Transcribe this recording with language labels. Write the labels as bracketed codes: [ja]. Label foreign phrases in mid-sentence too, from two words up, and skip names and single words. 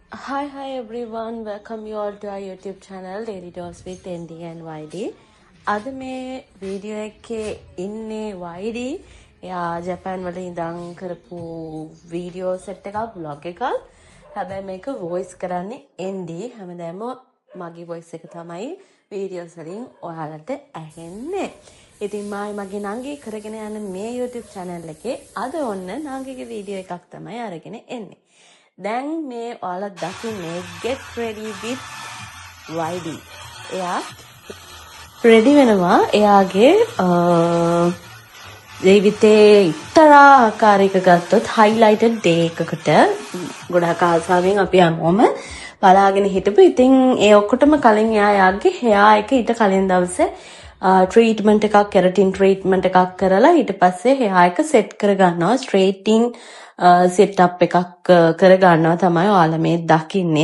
[en] Hi everyone, welcome you all to our YouTube channel Daily Dose with ND and YD. [si] අද මේ වීඩියෝ එකේ ඉන්නේ YD. එයා ජපාන් වල ඉඳන් කරපු [en] video set [si] එකක් vlog එකක්. හැබැයි මේක voice කරන්නේ ND. හැමදාම මගේ voice එක තමයි වීඩියෝස් වලින් ඔයාලට ඇහෙන්නේ. ඉතින් මගේ නංගි කරගෙන යන මේ [en] YouTube channel [si] එකේ අද ඔන්න නංගිගේ වීඩියෝ එකක් තමයි අරගෙන එන්නේ. දැන් මේ ඔයාලා දකින්නේ [en] get ready with YD. [si] එයා ready වෙනවා එයාගේ ජීවිතේ එක්තරා ආකාරයක ගත්තොත් [en] highlighted day [si] එකකට ගොඩාක් ආසාවෙන් අපි හැමෝම බලාගෙන හිටපු. ඉතින් ඒ ඔක්කොටම කලින් එයාගේ hair එක ඊට කලින් දවසේ treatment එකක් [en] keratin treatment [si] එකක් කරලා ඊට පස්සේ hair එක set කර ගන්නවා [en] straightening setup [si] එකක් කර ගන්නවා තමයි ඔයාලා මේ දකින්නේ.